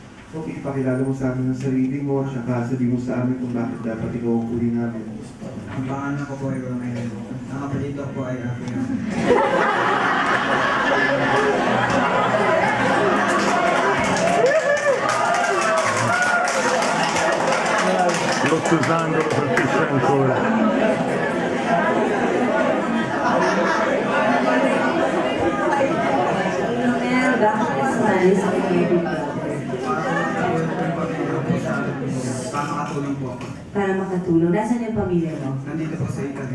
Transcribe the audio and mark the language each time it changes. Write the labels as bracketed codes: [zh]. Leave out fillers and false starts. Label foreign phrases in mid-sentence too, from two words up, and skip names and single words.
[tl] Okay, pakilala mo sa amin ang sarili mo, saka sabihin mo sa amin kung bakit dapat ikaw ang uli namin. Ang pangalan ko po ay Romel. Ang kapalito ko ay Afian. [it] Lo sto usando, lo colpisce ancora. [tl] Romel, bakit ka sumali sa Baby Brother? Para makatulong po ako. Para makatulong. Nasaan yung pamilya mo? Nandito po sa Italy.